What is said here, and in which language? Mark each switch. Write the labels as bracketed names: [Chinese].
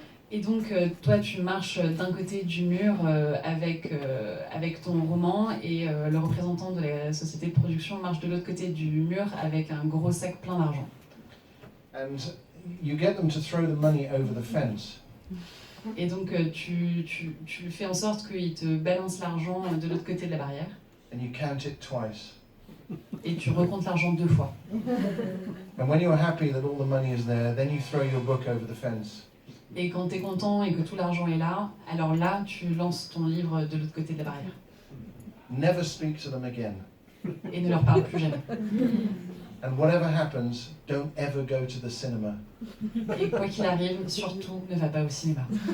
[French] Et donc, toi, tu marches d'un côté du mur avec ton roman et le représentant de la société de production marche de l'autre côté du mur avec un gros sac plein d'argent. [English] And you get them to throw the money over the fence. [French] Et donc, tu fais en sorte qu'ils te balancent l'argent de l'autre côté de la barrière [English] And you count it twice. [French] et tu recomptes l'argent 2 fois. [English] And when you're happy that all the money is there, then you throw your book over the fence. [French] Et quand tu es content et que tout l'argent est là, alors là, tu lances ton livre de l'autre côté de la barrière. [English] Never speak to them again. [French] Et ne leur parle plus jamais. [English] And whatever happens, don't ever go to the cinema. [French] Et quoi qu'il arrive, surtout, ne va pas au cinéma.